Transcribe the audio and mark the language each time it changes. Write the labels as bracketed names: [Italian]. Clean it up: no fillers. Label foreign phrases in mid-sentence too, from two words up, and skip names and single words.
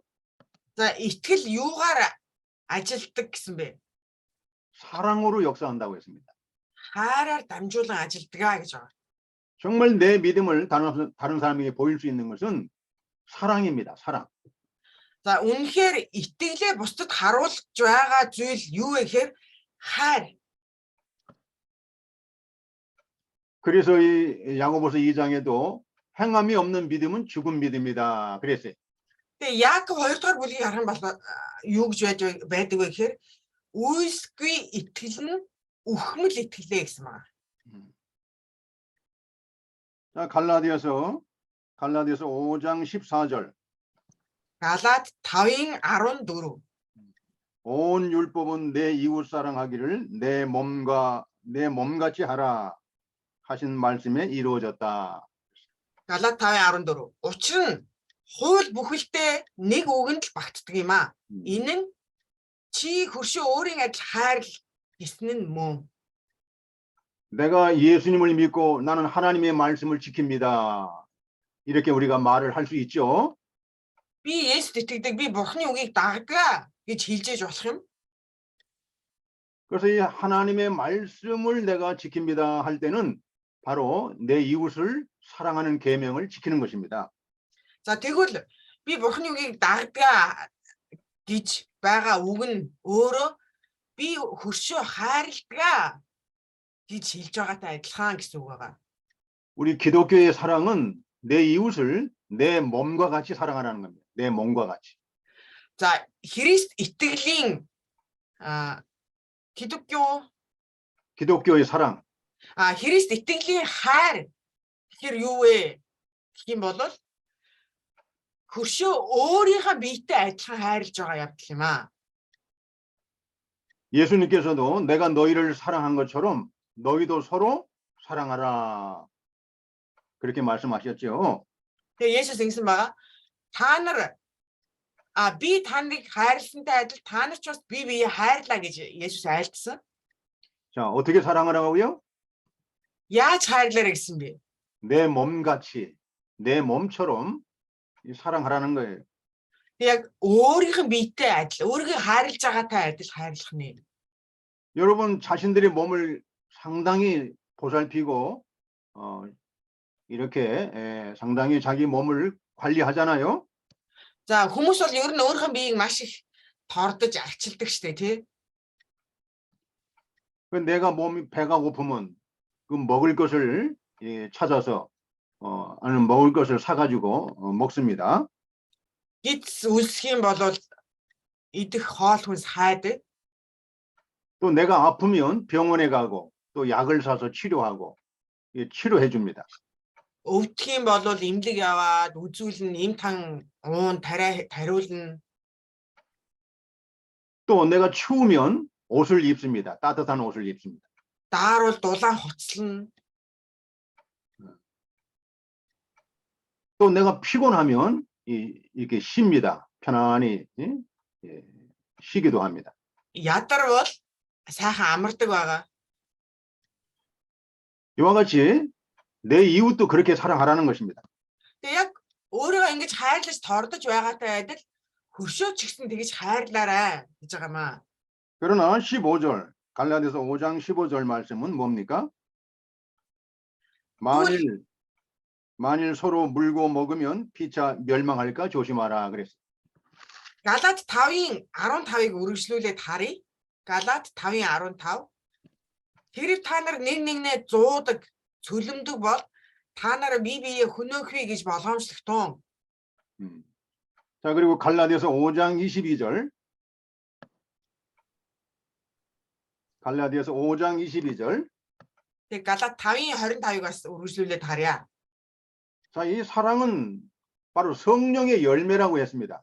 [Mongolian] За итгэл юугаар ажилтдаг гэсэн бэ? [Korean] 사랑으로 역사한다고 했습니다. [Mongolian] Хайраар дамжуулан ажилдгаа гэж байгаа. [Korean] 정말 내 믿음을 다른 사람에게 보일 수 있는 것은 사랑입니다. 사랑. [Mongolian] За үнэхээр итгэлээ бусдад харуулж байгаа зүйл юу вэ гэхээр хайр. [Korean] 그래서 이 야고보서 2장에도 행함이 없는 믿음은 죽은 믿음이다. 그랬어요. [Mongolian] Тэгээ Яаков 2 дугаар бүлгийг харах юм бол юу гэж байдаг вэ гэхээр үйлсгүй итгэл нь үхмэл итгэлээ гэсэн байна. [Korean] 자, 갈라디아서 5장 14절. [Mongolian] Галаат 5-14. [Korean] 온 율법은 내 이웃 사랑하기를 내 몸같이 하라 하신 말씀에 이루어졌다. [Mongolian] Галаат 5-14. Учир нь хууль бүхэлдээ нэг үгэнд л багтдаг юм аа. Энэ нь чи хөршөө өөрийн адил хайр гэсэн нь мөн. [Korean] 내가 예수님을 믿고 나는 하나님의 말씀을 지킵니다. 이렇게 우리가 말을 할 수 있죠. [Mongolian] Би Есүст итгэдэг, би Бурхны үгийг дагдаг гэж хэлж болох юм. [Korean] 그래서 이 하나님의 말씀을 내가 지킵니다 할 때는 바로 내 이웃을 사랑하는 계명을 지키는 것입니다. [Mongolian] За тэгвэл би Бурхны үгийг дагдаг гэж байгаа үг нь өөрөө би хөршөө хайрладаг гэж хэлж байгаатай адилхан гэсэн үг байгаа. [Korean] 우리 기독교의 사랑은 내 이웃을 내 몸과 같이 사랑하라는 겁니다. 내 몸과 같이. [Mongolian] За Христ итгэлийн [Korean] 기독교의 사랑. [Mongolian] Христ итгэлийн хайр гэхэр юу вэ? Гэх юм бол хөршөө өөрийнхөө биетэй адилхан хайрлаж байгаа явдал юм аа. [Korean] 예수님께서도 내가 너희를 사랑한 것처럼 너희도 서로 사랑하라. 그렇게 말씀하셨죠. [Mongolian] Тэгээ Есүс ингэсэн байгаа. Та нар би таныг хайрласантай адил та нар ч бас бие хайрлаа гэж Есүс айлтсан. [Korean] 자, 어떻게 사랑하라고요? [Mongolian] Яаж хайрлаарэ гэсэн бэ? [Korean] 내 몸같이. 내 몸처럼 사랑하라는 거예요. [Mongolian] Яг өөрийнх нь биетэй адил, өөрийгөө хайрлаж байгаатай адил хайрлах нь. [Korean] 여러분 자신들의 몸을 상당히 보살피고 이렇게 상당히 자기 몸을 관리하잖아요. [Mongolian] За хүмүүс бол ер нь өөрийнхөө биеийг маш их тордож арчилдаг штэ тий. [Korean] 내가 몸이 배가 고프면 그 먹을 것을 찾아서 아니면 먹을 것을 사가지고 먹습니다. [Mongolian] Гиз үлсэх юм бол идэх хоол хүнс хайдаг. [Korean] 또 내가 아프면 병원에 가고 또 약을 사서 치료하고 치료해 줍니다. [Mongolian] Өвдөх юм бол эмнэлэг яваад үзүүлэн эм тан уун тариулна. [Korean] 또 내가 추우면 옷을 입습니다. 따뜻한 옷을 입습니다. [Mongolian] Даарвал дулаан хуцлна. [Korean] 또 내가 피곤하면 이렇게 쉽니다. 편안히 쉬기도 합니다. [Mongolian] Ядарвал сайхан амардаг байгаа. [Korean] 이와 같이 내 이웃도 그렇게 사랑하라는 것입니다. [Mongolian] Тэгээ яг өөрийгөө ингэж хайрлаж тордож байгаатай адил хөршөө ч гэсэн тэгж хайрлаарай гэж байгаа маа. [Korean] 그러나 15절 갈라디아서 5장 15절 말씀은 뭡니까? 만일 서로 물고 먹으면 피차 멸망할까 조심하라 그랬어요. [Mongolian] Галаат 5-ын 15-ыг үргэлжлүүлээд харъя. Галаат 5-ын 15. Хэрэг та нар нэг нэгнээ зуудаг, цөлмдөг бол та нараа бие биеэ хөнөөхвэ гэж болгоомжлогтун. [Korean] 자, 그리고 갈라디아서 5장 22절. 갈라디아서 5장 22절. [Mongolian] Тэгээ Галаат 5-ын 25-ыг бас үргэлжлүүлээд харъя. [Korean] 자, 이 사랑은 바로 성령의 열매라고 했습니다.